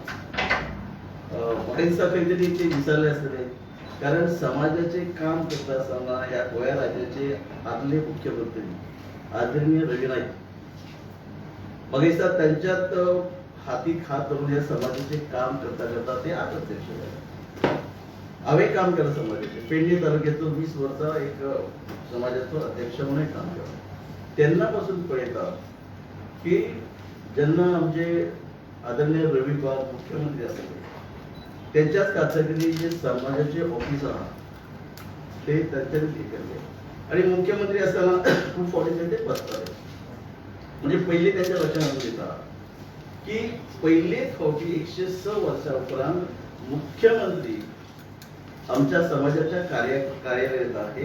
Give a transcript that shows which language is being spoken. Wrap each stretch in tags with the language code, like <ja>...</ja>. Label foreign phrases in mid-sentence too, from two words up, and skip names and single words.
<kok>म्हाका दिसता खंय तरी ते विसरले आसतले कारण समाजाचे काम करता आसतना ह्या गोंया राज्याचे आदले मुख्यमंत्री आदरणीय रवी नाईक म्हाका दिसता त्यांच्यात हातीक हात धरून ह्या समाजाचे काम करता करता ते आज अध्यक्ष जाले. हांवें काम केलं समाजाचे पेडणे तालुक्याचो 20 वर्सां एक समाजाचो अध्यक्ष म्हणून काम केलं.</kok> <mr>तेन्ना पासून पळयता की जेन्ना आमचे आदरणीय रवी बाब मुख्यमंत्री आसले त्यांच्याच कातकरी जे समाजाचे ऑफिसर आहात ते त्यांच्याने हे केले आणि मुख्यमंत्री असताना खूप फावटी ते बसतात. म्हणजे पहिले त्यांच्या लक्षात येतात की पहिले फावटी 106 वर्षा उपरांत मुख्यमंत्री आमच्या समाजाच्या कार्यालयात आहे.</mr>